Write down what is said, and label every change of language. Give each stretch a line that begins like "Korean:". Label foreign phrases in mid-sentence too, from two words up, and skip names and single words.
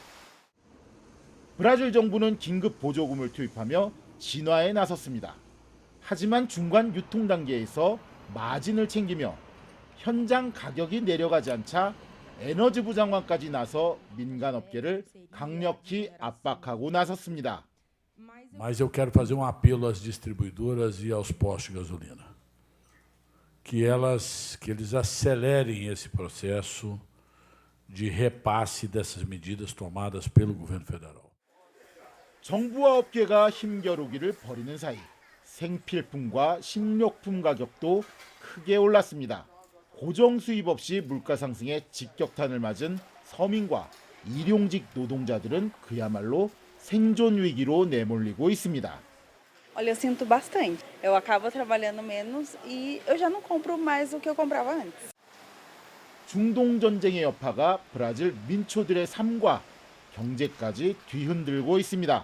Korean: 브라질 정부는 긴급 보조금을 투입하며 진화에 나섰습니다. 하지만 중간 유통 단계에서 마진을 챙기며 현장 가격이 내려가지 않자 에너지부 장관까지 나서 민간 업계를 강력히 압박하고 나섰습니다.
Portuguese: Mas eu quero fazer apelo às distribuidoras e aos postos de gasolina, que eles acelerem esse processo de repasse dessas medidas tomadas pelo governo federal.
Korean: 정부와 업계가 힘겨루기를 벌이는 사이 생필품과 식료품 가격도 크게 올랐습니다. 고정 수입 없이 물가 상승에 직격탄을 맞은 서민과 일용직 노동자들은 그야말로 생존 위기로 내몰리고 있습니다.
Portuguese: Olha, eu sinto bastante. Eu acabo trabalhando menos e eu já não compro mais o que eu comprava antes.
Korean: 중동 전쟁의 여파가 브라질 민초들의 삶과 경제까지 뒤흔들고 있습니다.